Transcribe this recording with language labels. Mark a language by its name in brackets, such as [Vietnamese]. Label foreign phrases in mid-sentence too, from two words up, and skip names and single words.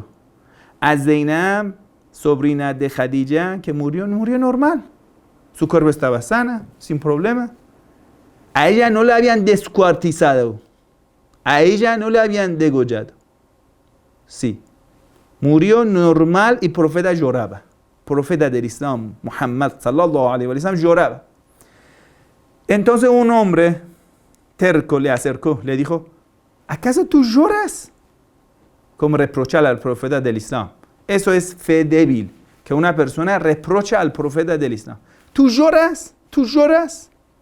[Spanish] A Zainab, sobrina de Khadija, que murió normal. Su cuerpo estaba sana, sin problema. A ella no la habían descuartizado. A ella no la habían degollado. Sí. Murió normal y el profeta lloraba. Profeta del Islam, Muhammad [Arabic] صلى الله عليه وسلم, [Spanish] lloraba. Entonces un hombre terco le acercó, le dijo, ¿acaso tú lloras? Como reprochar al profeta del Islam. Eso es fe débil, que una persona reprocha al profeta del Islam. ¿Tú lloras? ¿Tú lloras?